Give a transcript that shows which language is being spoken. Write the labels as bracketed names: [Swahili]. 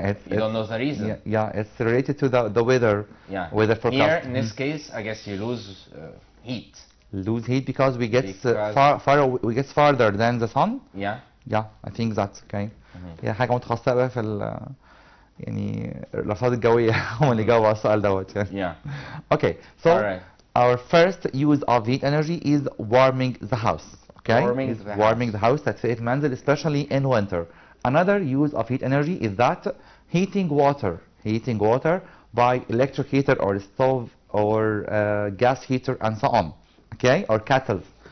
[English] You don't know the reason? Yeah, it's related to the weather. Yeah. Weather forecast. Here, in this case, I guess you lose heat. Lose heat because we get we get farther than the sun. Yeah. Yeah, I think that's okay. [Arabic] هي حاجة متخصصة في يعني الرصاد الجوية هم اللي جاوبوا على السؤال دوت يعني. [English] Yeah. Okay, so Alright. our first use of heat energy is warming the house. Okay, warming the house [Arabic] تدفئة المنزل [English] especially in winter. Another use of heat energy is that heating water by electric heater or stove or gas heater and so on. Okay, or kettles.